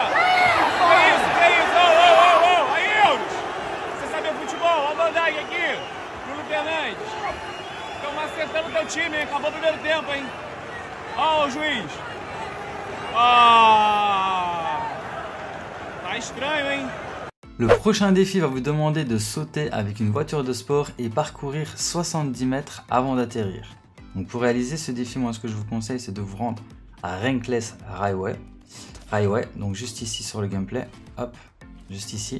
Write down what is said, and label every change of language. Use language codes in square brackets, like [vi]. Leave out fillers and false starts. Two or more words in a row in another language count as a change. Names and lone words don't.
[pt] Que isso, que isso? Ô. Aí, Eury. Você sabe futebol? Olha a bandagem aqui. Bruno Fernandes. Estamos acertando teu time, hein? Acabou o primeiro tempo, hein? Ó, o juiz. Tá estranho, hein? [fr] Le prochain défi va vous demander de sauter avec une voiture de sport et parcourir 70 mètres avant d'atterrir. Donc pour réaliser ce défi, moi ce que je vous conseille, c'est de vous rendre à Renkless Highway, donc juste ici sur le gameplay, hop, juste ici.